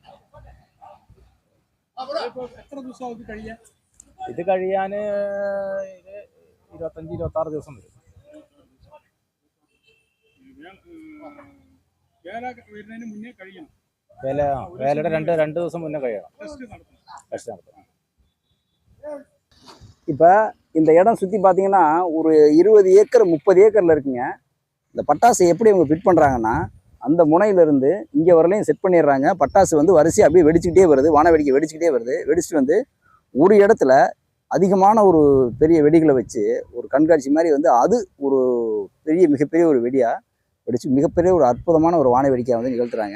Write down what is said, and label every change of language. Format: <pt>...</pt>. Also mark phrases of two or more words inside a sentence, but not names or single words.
<ml>എത്ര ദിവസം കഴിയാൻ? ഇത് കഴിയാൻ 25-26 ദിവസം വരും. വരുന്നതിന് മുന്നേ കഴിയണം. വേലയുടെ 2 ദിവസം മുന്നേ കഴിയണം. ടെസ്റ്റ് നടത്തണം.</ml> <ta>இப்போ இந்த இடம் சுற்றி பார்த்தீங்கன்னா ஒரு 20 ஏக்கர் 30 ஏக்கரில் இருக்குங்க. இந்த பட்டாசு எப்படி அவங்க ஃபிட் பண்ணுறாங்கன்னா, அந்த முனையிலேருந்து இங்கே வரலையும் செட் பண்ணிடுறாங்க. பட்டாசு வந்து வரிசையாக அப்படியே வெடிச்சுக்கிட்டே வருது, வான வேடிக்கை வெடிச்சுக்கிட்டே வருது. வெடிச்சுட்டு வந்து ஒரு இடத்துல அதிகமான ஒரு பெரிய வெடிகளை வச்சு ஒரு கண்காட்சி மாதிரி வந்து அது ஒரு மிகப்பெரிய ஒரு வெடியாக வெடித்து மிகப்பெரிய ஒரு அற்புதமான ஒரு வான வேடிக்கையை வந்து நிகழ்த்துறாங்க.</ta>